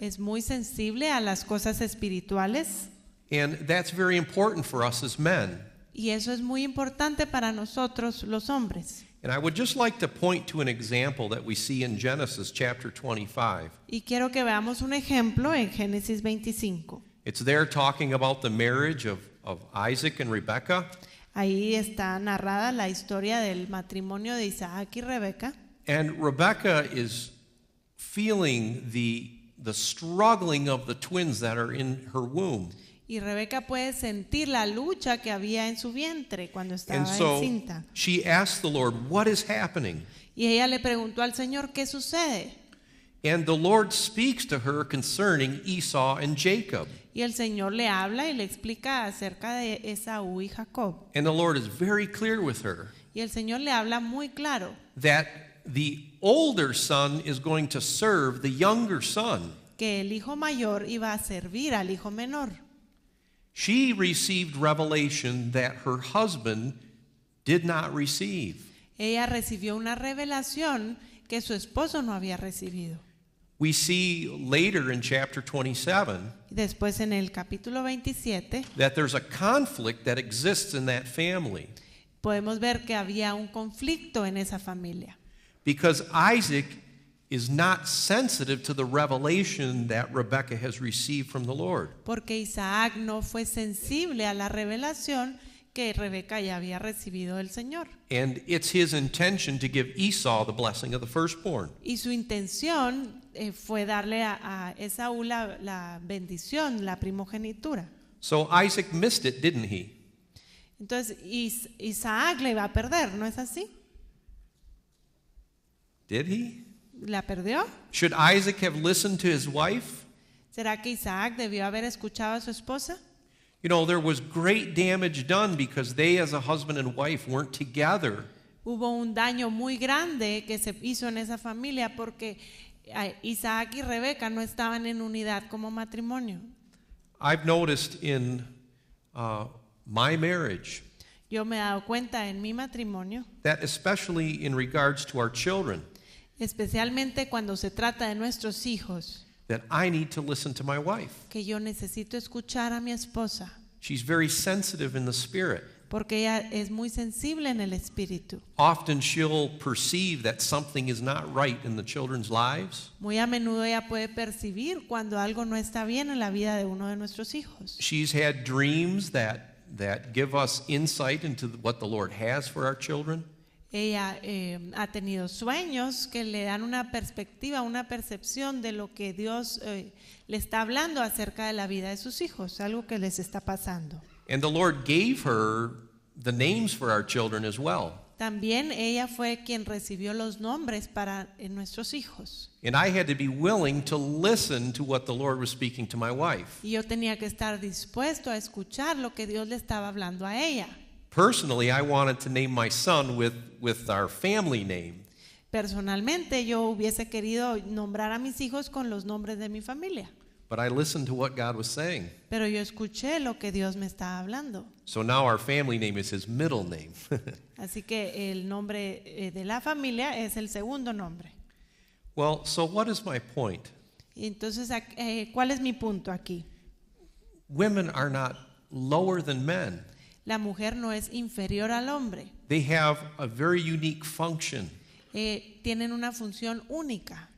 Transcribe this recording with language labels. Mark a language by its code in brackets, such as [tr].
[es] es muy sensible a las cosas espirituales, [en] And that's very important for us as men. [es] y eso es muy importante para nosotros los hombres. [en] And I would just like to point to an example that we see in Genesis chapter 25. [es] Y quiero que veamos un ejemplo en Génesis 25. [en] It's there talking about the marriage of Isaac and Rebekah. [es] Ahí está narrada la historia del matrimonio de Isaac y Rebeca. [en] And Rebekah is feeling the struggling of the twins that are in her womb. [es] Y Rebeca puede sentir la lucha que había en su vientre cuando estaba [en] And so [es] encinta. [en] she asked the Lord, "What is happening?" [es] Y ella le preguntó al Señor, ¿qué sucede? [en] And the Lord speaks to her concerning Esau and Jacob. [es] Y el Señor le habla y le explica acerca de Esaú y Jacob. [en] And the Lord is very clear with her [es] Y el Señor le habla muy claro [en] that the older son is going to serve the younger son. [es] que el hijo mayor iba a servir al hijo menor. [en] She received revelation that her husband did not receive. [es] Ella recibió una revelación que su esposo no había recibido. [en] We see later in chapter 27 [es] Después en el capítulo 27 [en] that there's a conflict that exists in that family [es] podemos ver que había un conflicto en esa familia. [en] because Isaac is not sensitive to the revelation that Rebekah has received from the Lord. [es] Porque Isaac no fue sensible a la revelación que Rebeca ya había recibido del Señor. [en] And it's his intention to give Esau the blessing of the firstborn. [es] Y su intención fue darle a Esaú la bendición, la primogenitura. [en] So Isaac missed it, didn't he? [es] Entonces Isaac le iba a perder, ¿no es así? [en] Did he? [es] ¿La perdió? [en] Should Isaac have listened to his wife? [es] ¿Será que Isaac debió haber escuchado a su esposa? [en] You know, there was great damage done because they as a husband and wife weren't together. [es] Hubo un daño muy grande que se hizo en esa familia porque Isaac y Rebeca no estaban en unidad como matrimonio. [en] I've noticed in my marriage [es] Yo me he dado cuenta en mi matrimonio, [en] that especially in regards to our children, [es] especialmente cuando se trata de nuestros hijos, [en] that I need to listen to my wife. [es] que yo necesito escuchar a mi esposa [en] She's very sensitive in the spirit. [es] porque ella es muy sensible en el espíritu. [en] Often she'll perceive that something is not right in the children's lives. [es] Muy a menudo ella puede percibir cuando algo no está bien en la vida de uno de nuestros hijos. [en] She's had dreams that give us insight into what the Lord has for our children. [es] Ella ha tenido sueños que le dan una perspectiva, una percepción de lo que Dios le está hablando acerca de la vida de sus hijos, algo que les está pasando. [en] And the Lord gave her the names for our children as well. [es] También ella fue quien recibió los nombres para nuestros hijos. [en] And I had to be willing to listen to what the Lord was speaking to my wife. [es] Y yo tenía que estar dispuesto a escuchar lo que Dios le estaba hablando a ella. [en] Personally, I wanted to name my son with our family name. [es] Personalmente yo hubiese querido nombrar a mis hijos con los nombres de mi familia. [en] But I listened to what God was saying. [es] Pero yo escuché lo que Dios me estaba hablando. [en] So now our family name is his middle name. [es] Así que el nombre de la familia es el segundo nombre. [en] Well, so what is my point? [es] Entonces, ¿cuál es mi punto aquí? [en] Women are not lower than men. [es] La mujer no es inferior al hombre. [en] They have a very unique function. [es] Tienen una función única.